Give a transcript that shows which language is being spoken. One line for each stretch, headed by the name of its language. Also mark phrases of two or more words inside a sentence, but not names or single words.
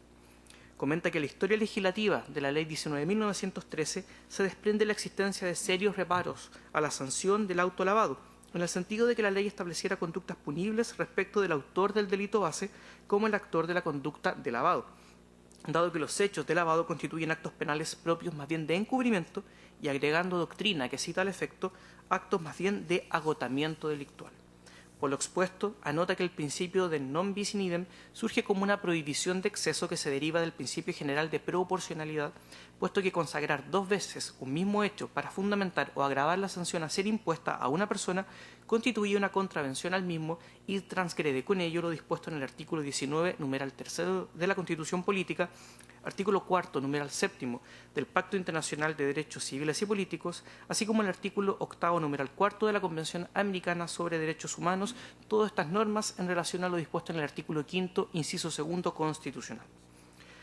Spanish: Comenta que la historia legislativa de la Ley 19.913 se desprende la existencia de serios reparos a la sanción del autolavado, en el sentido de que la ley estableciera conductas punibles respecto del autor del delito base como el actor de la conducta de lavado, dado que los hechos de lavado constituyen actos penales propios más bien de encubrimiento y agregando doctrina que cita al efecto actos más bien de agotamiento delictual. Por lo expuesto, anota que el principio de
Latin: non bis in idem
Spanish: surge como una prohibición de exceso que se deriva del principio general de proporcionalidad, puesto que consagrar dos veces un mismo hecho para fundamentar o agravar la sanción a ser impuesta a una persona constituye una contravención al mismo y transgrede con ello lo dispuesto en el artículo 19, numeral tercero de la Constitución Política, artículo cuarto, numeral séptimo del Pacto Internacional de Derechos Civiles y Políticos, así como el artículo octavo, numeral cuarto de la Convención Americana sobre Derechos Humanos, todas estas normas en relación a lo dispuesto en el artículo quinto, inciso segundo constitucional.